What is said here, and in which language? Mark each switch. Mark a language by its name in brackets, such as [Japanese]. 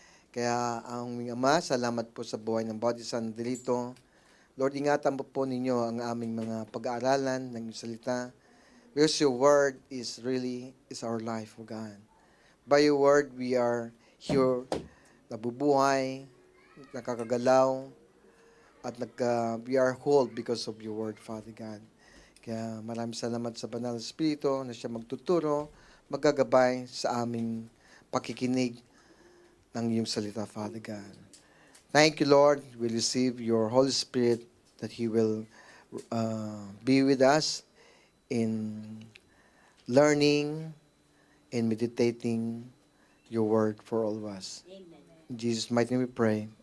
[Filipino] Kaya ang aming Ama, salamat po sa buhay ng bawat isang dito. Lord, ingatan po ninyo ang aming mga pag-aaralan ng iyong salita. [English] Because your word is our life, O God. By your word, we are here, [Filipino] nabubuhay, nakakagalaw, at [English] we are whole because of your word, Father God. [Filipino] Kaya maraming salamat sa Banal na Espiritu na siya magtuturo, magagabay sa aming pakikinig ng iyong salita, Father God. [English] Thank you, Lord. We receive your Holy Spirit that He will be with us in learning and meditating your word for all of us. Amen. In Jesus' mighty name we pray.